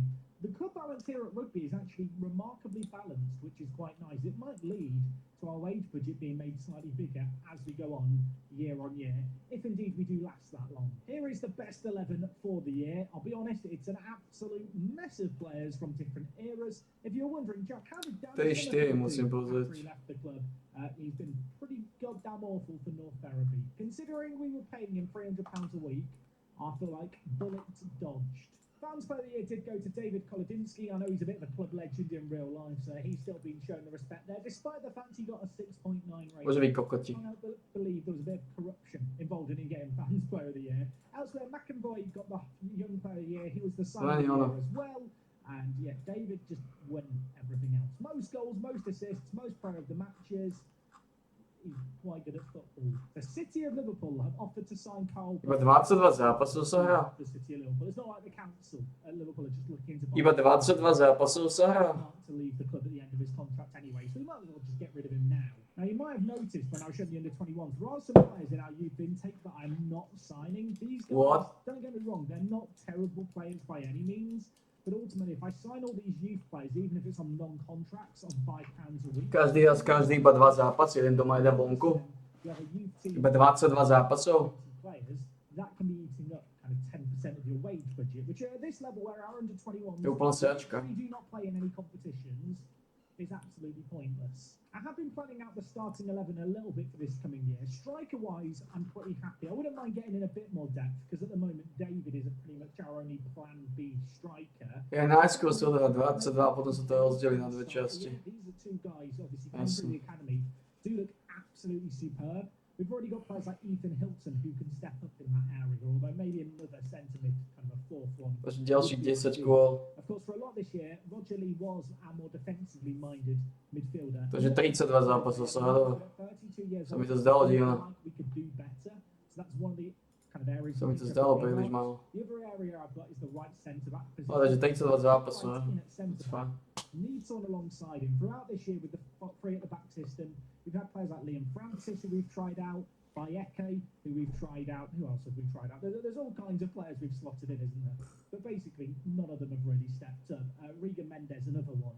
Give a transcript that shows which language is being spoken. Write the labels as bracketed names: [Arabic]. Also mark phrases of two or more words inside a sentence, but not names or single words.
[English] The club balance here at Rugby is actually remarkably balanced, which is quite nice. It might lead to our wage budget being made slightly bigger as we go on year, if indeed we do last that long. Here is the best 11 for the year. I'll be honest, it's an absolute mess of players from different eras. If you're wondering, Jack, how did Dan [Slovak] Tej štyri musím [English] after [Slovak] pozrieť. [English] he left the club? He's been pretty goddamn awful for North Ferriby. Considering we were paying him £300 a week, I feel like bullet dodged. Fans Player of the Year did go to David Kolodinsky. I know he's a bit of a club legend in real life, so he's still been shown the respect there, despite the fact he got a 6.9 rating. [Slovak] Môže byť kokoti. [English] I believe there was a bit of corruption involved in him getting Fans Player of the Year. Elsewhere, McAvoy got the Young Player of the Year. He was the signing of the year as well. And yeah, David just won everything else. Most goals, most assists, most player of the matches. He's quite good at football. The City of Liverpool have offered to sign Carl. [Slovak] Iba 22 zápasov sa hrá. [English] The City of Liverpool. It's not like the council at Liverpool are just looking to [Slovak] Iba 22 zápasov sa hrá. [English] to leave the club at the end of his contract anyway, so we might as well just get rid of him now. Now, you might have noticed when I was showing the under-21s, there are some players in our youth intake that I'm not signing. These guys, What? don't get me wrong, they're not terrible players by any means, but ultimately, if I sign all these youth players, even if it's on non-contracts, on £5 a week... [Slovak] Každý iba 2 zápasy, jeden doma, jeden vonku. [English] You have a youth team... [Slovak] Iba 22 zápasov. [English] ...players, that can be eating up kind of 10% of your wage budget, which at this level where our under-21s... [Slovak] Je úplná sračka. [English] ...we do not play in any competitions, is absolutely pointless. I have been planning out the starting 11 a little bit for this coming year. Striker-wise, I'm pretty happy. I wouldn't mind getting in a bit more depth, because at the moment, David is pretty much our only plan B striker. [Slovak] Je najskôr sa dá 22 a potom sa to rozdelí na dve časti. [English] Yeah, these are two guys, obviously, coming through the academy, do look absolutely superb. We've already got players like Ethan Hilton who can step up in that area, although maybe another centre mid, kind of a fourth one. [Slovak] Takže ďalších 10 gól. [English] Of course, for a lot this year, Roger Lee was our more defensively minded midfielder. [Slovak] Takže 32 zápasov sa hralo. [English] 32 years [Slovak] Sa mi [English] old, [Slovak] to zdalo [English] I feel [Slovak] divné. [English] like we could do better. So that's one of the kind of areas. [Slovak] Sa mi [English] that [Slovak] to [English] we [Slovak] zdalo [English] could [Slovak] príliš [English] improve. [Slovak] málo. [English] The other area I've got is the right centre back position. [Slovak] Ale takže 32 zápasov, [English] Right in at centre it's back. fine. Needs someone alongside him. Throughout this year with the three at the back system, we've had players like Liam Francis who we've tried out, Bayeke who we've tried out. Who else have we tried out? There's all kinds of players we've slotted in, isn't there? But basically, none of them have really stepped up. Regan Mendes, another one.